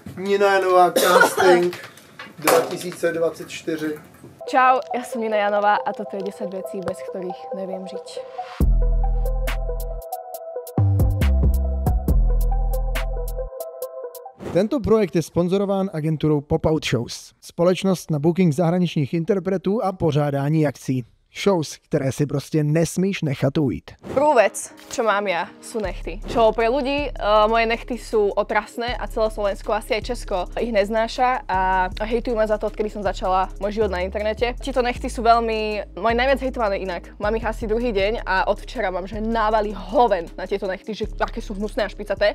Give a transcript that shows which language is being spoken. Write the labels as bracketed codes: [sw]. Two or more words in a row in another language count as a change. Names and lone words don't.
[sk] Nina Janová, casting 2024. Čau, ja som Nina Janová a toto je 10 vecí, bez ktorých neviem žiť. [cs] Tento projekt je sponzorován agenturou Pop-Out Shows. Společnost na booking zahraničních interpretů a pořádání akcí. [sk] Shows, ktoré si proste nesmíš nechať ujít. Prvú vec, čo mám ja, sú nechty. Čo pre ľudí, moje nechty sú otrasné a celé Slovensko, asi aj Česko ich neznáša a hejtujú ma za to, odkedy som začala môj život na internete. Tieto nechty sú veľmi, moje najviac hejtované inak. Mám ich asi druhý deň a od včera mám, že návali hoven na tieto nechty, že aké sú hnusné a špicaté.